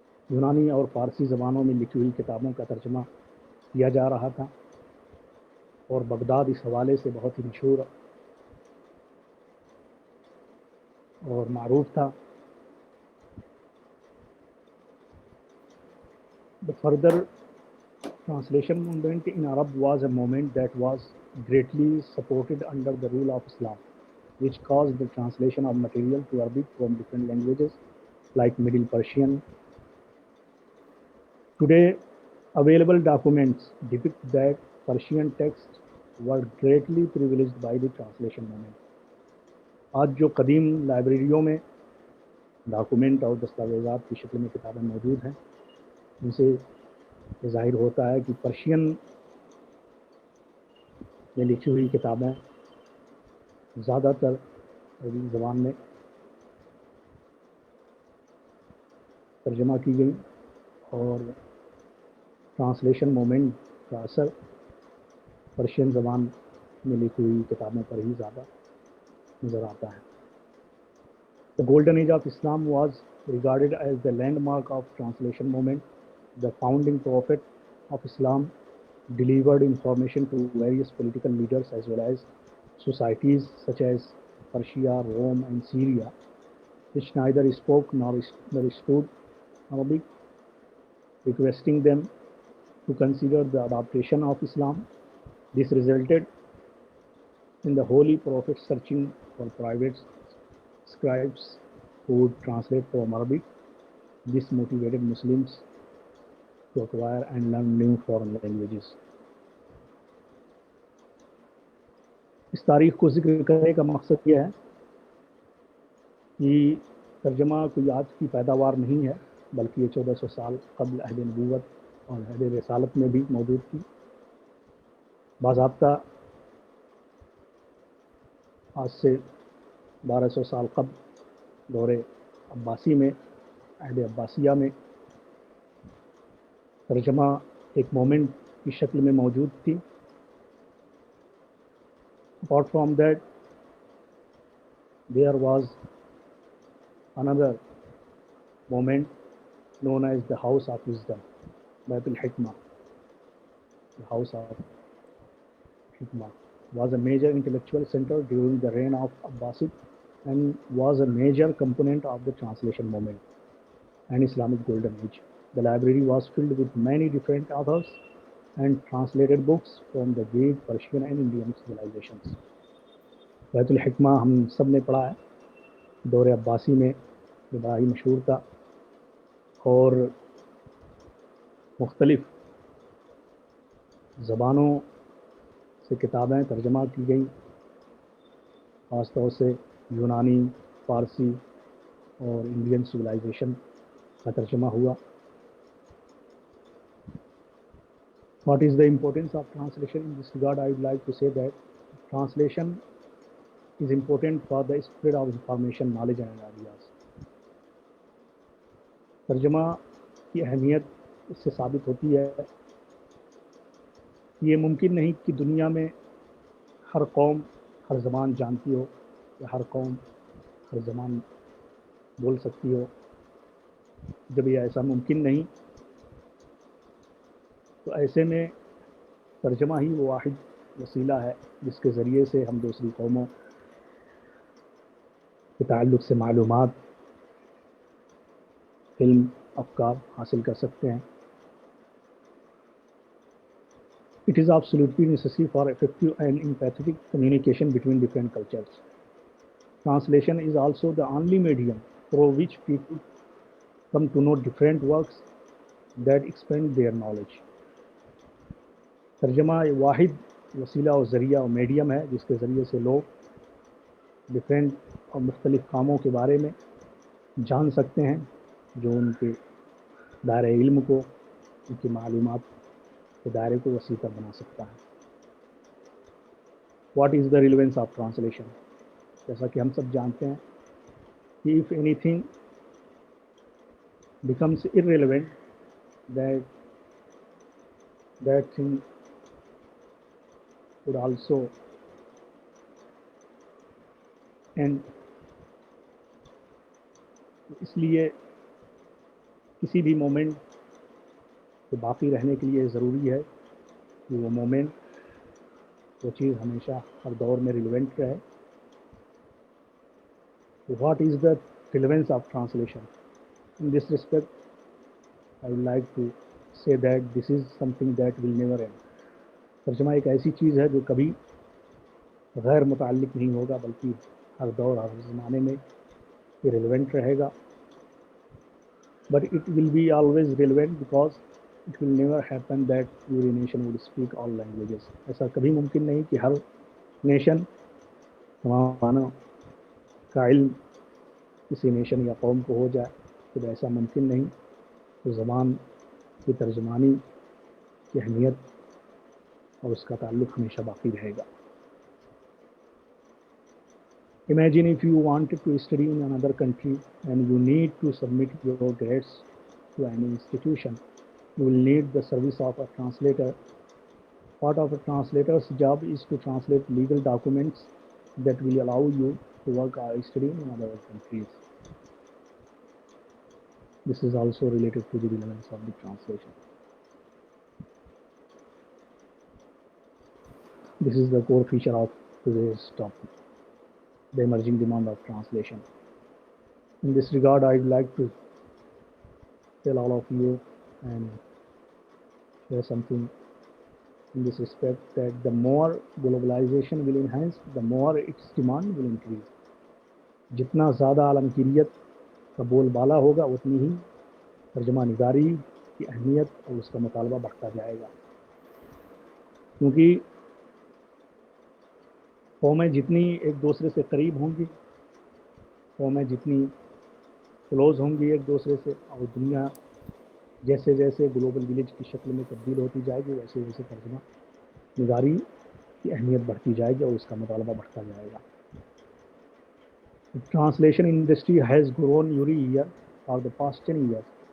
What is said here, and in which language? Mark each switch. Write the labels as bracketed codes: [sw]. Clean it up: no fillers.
[ur] یونانی اور فارسی زبانوں میں لکھی ہوئی کتابوں کا ترجمہ کیا جا رہا تھا، اور بغداد اس حوالے سے بہت ہی مشہور اور معروف تھا. [en] The further translation movement in Arab was a movement that was greatly supported under the rule of Islam, which caused the translation of material to Arabic from different languages like Middle Persian. Today, available documents depict that Persian texts were greatly privileged by the translation movement. [ur] آج جو قدیم لائبریریوں میں document اور دستاویزات کی شکل میں کتابیں موجود ہیں، ان سے یہ ظاہر ہوتا ہے کہ پرشین میں لکھی ہوئی کتابیں زیادہ تر عربی زبان میں ترجمہ کی گئی، اور ٹرانسلیشن مومنٹ کا اثر پرشین زبان میں لکھی ہوئی کتابوں پر ہی زیادہ نظر آتا ہے. [en] The golden age of Islam was regarded as the landmark of translation movement. The founding prophet of Islam delivered information to various political leaders as well as societies such as Persia, Rome, and Syria, which neither spoke nor understood Arabic, requesting them to consider the adaptation of Islam. This resulted in the Holy Prophet searching for private scribes who would translate from Arabic. This motivated Muslims to acquire and learn new foreign languages. [ur] اس تاریخ کو ذکر کرنے کا مقصد یہ ہے کہ ترجمہ کوئی آج کی پیداوار نہیں ہے، بلکہ یہ 1400 سال قبل عہد نبوت اور عہد رسالت میں بھی موجود تھی. باضابطہ آج سے 1200 سال قبل دور عباسی میں، عہد عباسیہ میں ترجمہ ایک مومنٹ کی شکل میں موجود تھی. [en] Apart from that, there was another moment known as the House of Wisdom, Baitul Hikmah. The House of Hikmah was a major intellectual center during the reign of Abbasid and was a major component of the translation movement and Islamic Golden Age. The library was filled with many different authors and translated books from the Greek, Persian and Indian civilizations. [ur] بیت الحکمہ ہم سب نے پڑھا ہے، دور عباسی میں یہ بڑا ہی مشہور تھا اور مختلف زبانوں سے کتابیں ترجمہ کی گئیں، خاص طور سے یونانی، فارسی اور انڈین سویلائزیشن کا ترجمہ ہوا. [en] What is the importance of translation? In this regard, I would like to say that translation is important for the spread of information, knowledge and ideas. [ur] ترجمہ کی اہمیت اس سے ثابت ہوتی ہے کہ یہ ممکن نہیں کہ دنیا میں ہر قوم ہر زبان جانتی ہو یا ہر قوم ہر زبان بول سکتی ہو. جب یہ ایسا ممکن نہیں تو ایسے میں ترجمہ ہی وہ واحد وسیلہ ہے جس کے ذریعے سے ہم دوسری قوموں کے تعلق سے معلومات، علم، افکار حاصل کر سکتے ہیں. [en] It is absolutely necessary for effective and empathetic communication between different cultures. Translation is also the only medium through which people come to know different works that expand their knowledge. [ur] ترجمہ واحد وسیلہ اور ذریعہ اور میڈیم ہے جس کے ذریعے سے لوگ ڈفرینٹ اور مختلف کاموں کے بارے میں جان سکتے ہیں جو ان کے دائرۂ علم کو، ان کی معلومات کے دائرے کو وسیع تر بنا سکتا ہے. [en] What is the relevance of translation? [ur] جیسا کہ ہم سب جانتے ہیں کہ [en] if anything becomes irrelevant, that thing would also end. [ur] اس لیے کسی بھی مومنٹ کے باقی رہنے کے لیے ضروری ہے کہ وہ مومنٹ، وہ چیز ہمیشہ ہر دور میں ریلیونٹ رہے. [en] What is the relevance of translation? In this respect, I would like to say that this is something that will never end. [ur] ترجمہ ایک ایسی چیز ہے جو کبھی غیر متعلق نہیں ہوگا بلکہ ہر دور ہر زمانے میں یہ ریلیونٹ رہے گا. [en] But it will be always relevant because it will never happen that every nation would speak all languages. [ur] ایسا کبھی ممکن نہیں کہ ہر نیشن، تمام کا علم کسی نیشن یا قوم کو ہو جائے. جب ایسا ممکن نہیں تو زبان کی ترجمانی کی اہمیت اور اس کا تعلق ہمیشہ باقی رہے گا. [en] Imagine if you wanted to study in another country and you need to submit your grades to any institution. You will need the service of a translator. Part of a translator's job is to translate legal documents that will allow you to work or study in other countries. This is also related to the relevance of the translation. This is the core feature of today's topic, the emerging demand of translation. In this regard, I would like to tell all of you and share something in this respect, that the more globalization will enhance, the more its demand will increase. [ur] جتنا زیادہ عالمگیریت کا بول بالا ہوگا اتنی ہی ترجمہ نگاری کی اہمیت اور اس کا مطالبہ بڑھتا جائے گا. کیونکہ قومیں جتنی ایک دوسرے سے قریب ہوں گی، قومیں جتنی کلوز ہوں گی ایک دوسرے سے، اور دنیا جیسے جیسے گلوبل ولیج کی شکل میں تبدیل ہوتی جائے گی ویسے ویسے ترجمہ نگاری کی اہمیت بڑھتی جائے گی اور اس کا مطالبہ بڑھتا جائے گا. [en] The translation industry has grown every year for the past 10 years.